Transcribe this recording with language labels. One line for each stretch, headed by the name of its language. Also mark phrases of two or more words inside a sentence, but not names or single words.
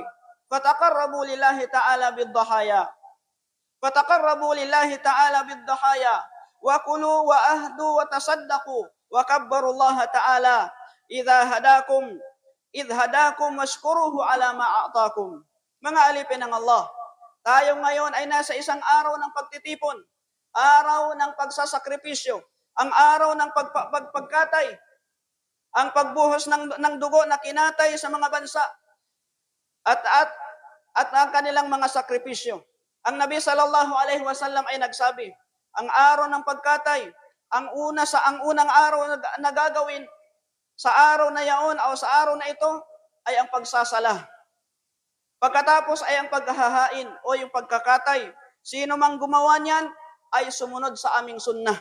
Arabic: فتقربوا لله تعالى بالضحايا وكلوا وأهدوا وتصدقوا وكبروا الله تعالى إذ هداكم واشكروه على ما أعطاكم.
Filipino: Mga alipin ng Allah, tayo ngayon ay nasa isang araw ng pagtitipon, araw ng pagsasakripisyo, ang araw ng pagkatay, ang pagbuhos ng dugo na kinatay sa mga bansa at ang kanilang mga sakripisyo. Ang Nabi
Arabic: صلى الله عليه وسلم
Filipino: ay nagsabi, ang araw ng pagkatay, ang unang araw na gagawin sa araw na yaon o sa araw na ito ay ang pagsasala. Pagkatapos ay ang paghahain o yung pagkakatay. Sino mang gumawa niyan ay sumunod sa aming sunnah.